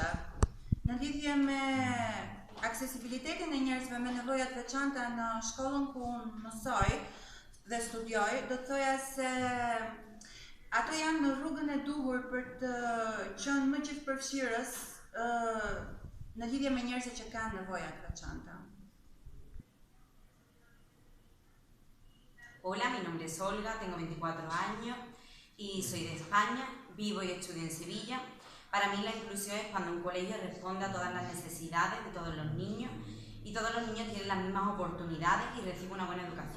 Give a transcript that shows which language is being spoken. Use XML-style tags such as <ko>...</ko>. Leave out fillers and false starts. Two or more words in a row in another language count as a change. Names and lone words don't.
<sq>Në lidhje me aksesibilitetin e njerëzve me nevoja të veçanta në shkollën ku unë mësoj dhe studioj, do të thoja se ato janë në rrugën e duhur për të qenë më gjithëpërfshirës në lidhje me njerëzit që kanë nevoja të veçanta.</sq> <es>Hola, mi nombre es Olga, tengo 24 años y soy de España. vivo y estudio en Sevilla. Para mí la inclusión es cuando un colegio responde a todas las necesidades de todos los niños y todos los niños tienen las mismas oportunidades y reciben una buena educación.</es>